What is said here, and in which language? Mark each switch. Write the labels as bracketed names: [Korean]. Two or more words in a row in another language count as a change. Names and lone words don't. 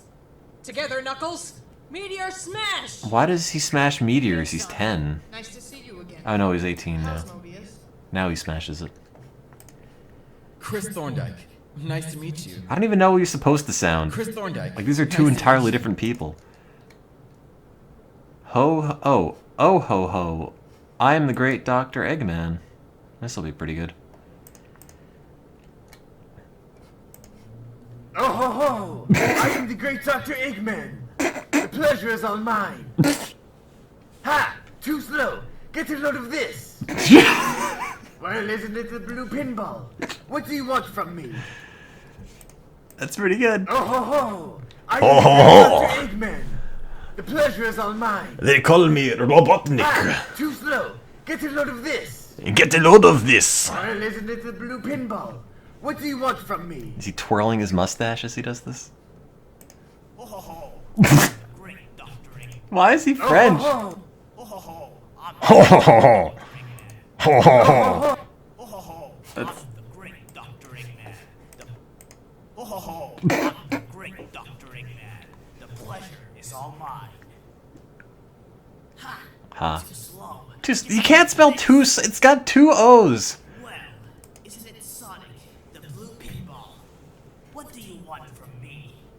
[English] Together, Knuckles! Meteor smash! Why does he smash meteors? He's 10. Nice to see you again. Oh no, he's 18 now. How's Mobius? Now he smashes it. Chris Thorndyke, nice to meet you. I don't even know what you're supposed to sound. Chris Thorndyke. Like, these are two entirely different people. Oh ho ho. I am the great Dr. Eggman. This'll be pretty good. Oh ho ho! I am the great Dr. Eggman. The pleasure is all mine. Ha! Too slow. Get a load of this. Well, isn't it the blue pinball? What do you want from me? That's pretty good. Oh ho ho! I Ho, am ho, the ho. great Dr. Eggman. The pleasure is all mine. They call me Robotnik. Ha! Too slow. Get a load of this. Get a load of this. Well, isn't it the blue pinball? What do you want from me? Is he twirling his mustache as he does this? Oh ho ho! Why is he French? Oh ho ho! Ho ho ho. Ho ho ho. That's... Oh ho ho! I'm the great Dr. Eggman. The pleasure is all mine. Ha! Huh. Too slow. You can't spell two. It's got two O's. Well, isn't it Sonic, the blue pinball? What do you want from me?